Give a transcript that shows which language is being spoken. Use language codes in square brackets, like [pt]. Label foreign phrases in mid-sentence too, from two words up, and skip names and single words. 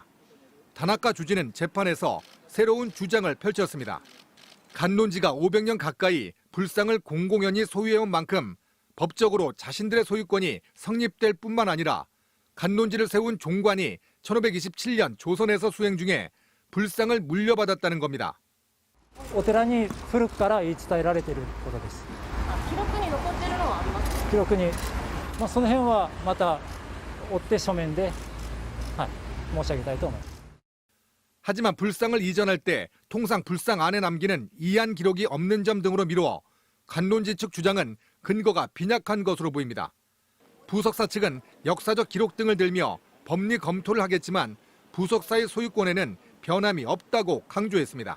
[ko] 다나카 주지는 재판에서 새로운 주장을 펼쳤습니다. 간론지가 500년 가까이 불상을 공공연히 소유해온 만큼 법적으로 자신들의 소유권이 성립될 뿐만 아니라 간론지를 세운 종관이 1527년 조선에서 수행 중에 불상을 물려받았다는 겁니다. [ja] お寺に古くから言い伝えられていることです。記録に残っているのはありますか？記録に、その辺はまた追って書面で、申し上げたいと思います。 [ko] 하지만 불상을 이전할 때 통상 불상 안에 남기는 이안 기록이 없는 점 등으로 미루어 간론지 측 주장은 근거가 빈약한 것으로 보입니다. 부석사 측은 역사적 기록 등을 들며 법리 검토를 하겠지만 부석사의 소유권에는 변함이 없다고 강조했습니다.